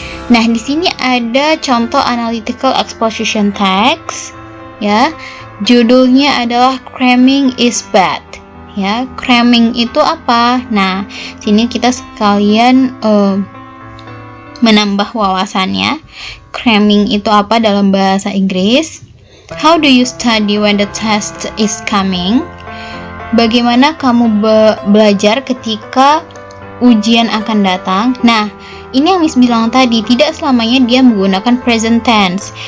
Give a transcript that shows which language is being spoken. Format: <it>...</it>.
<id>Nah, di sini ada contoh analytical exposition text, ya. Judulnya adalah</id> <en>cramming is bad.</en> <id>Ya, cramming itu apa? Nah, sini kita sekalian menambah wawasannya. Cramming itu apa dalam bahasa Inggris?</id> <en>How do you study when the test is coming?</en> <id>Bagaimana kamu belajar ketika ujian akan datang? Nah, ini yang Miss bilang tadi, tidak selamanya dia menggunakan present tense.</id>